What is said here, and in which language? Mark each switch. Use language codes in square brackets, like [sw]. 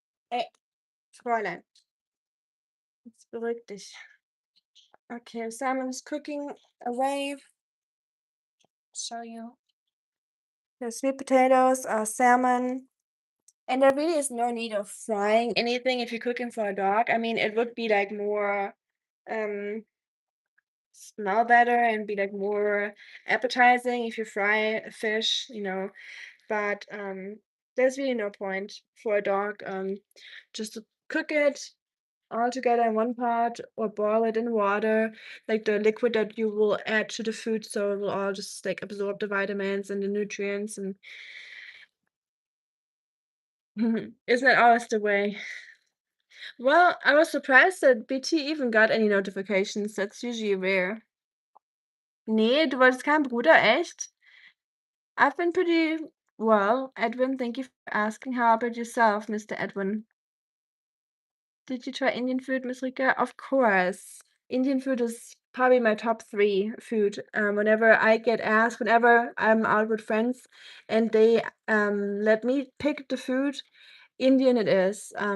[de] Ey, Fräulein, jetzt beruhig dich. [en] Okay, Simon's cooking away. Show you. The sweet potatoes, salmon, and there really is no need of frying anything if you're cooking for a dog. I mean, it would be like more um smell better and be like more appetizing if you fry a fish, but there's really no point for a dog just to cook it all together in one pot or boil it in water, like the liquid that you will add to the food, so it will all just like absorb the vitamins and the nutrients and isn't that always the way? Well, I was surprised that BT even got any notifications. That's usually rare. [de] Nee, du wolltest keinen Bruder, echt? [en] I've been pretty well, Edwin. Thank you for asking. How about yourself, Mr. Edwin? Did you try Indian food, Miss Rika? Of course. Indian food is probably my top 3 food. Whenever I get asked, whenever I'm out with friends and they let me pick the food, Indian it is.